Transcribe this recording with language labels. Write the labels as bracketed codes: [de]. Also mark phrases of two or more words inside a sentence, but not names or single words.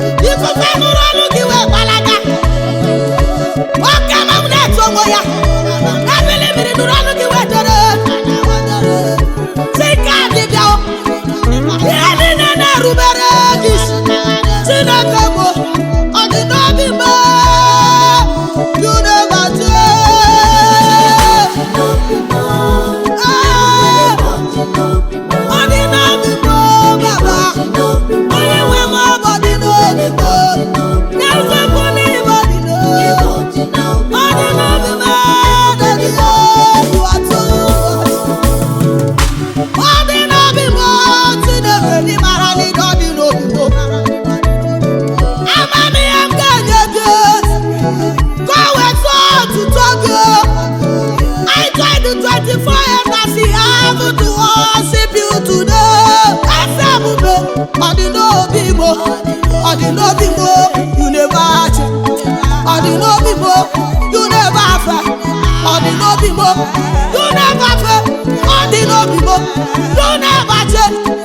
[ig] Ifufe nụrụ ọnụ gị wee gbalaga. Oke mmanwụ na-etu onwe ya. Ebili mmiri nụrụ ọnụ gị wee dere. Si ka dịbịa o. Ihe niile na-erubere gị isi. Chineke bụ ọdịnobi m. [en] You never change. [ig] Ah. Ọ dị n'obi m, o Baba. Onye nwe m, ọ bụ dị n'obi m, o. N'eziokwu na ịbụ dị n'obi m. Ọ dị n'obi m, o, dị n'obi m. Ọ dị n'obi m, o, Chineke, dị mara na ịdị ọ dị n'obi m, o. Amamihe m ga-enye gị. [en] Go exalt to Tokyo. I join the twenty-four elders in heaven to worship you today. [ig] Eze ebube, ọ dị n'obi m, ọ dị n'obi m, [en] you never change. [ig] Ọ dị n'obi m, [en] you never fail. [ig] Ọ dị n'obi m, [en] you never fail. [ig] Ọ dị n'obi m, [en] you never change.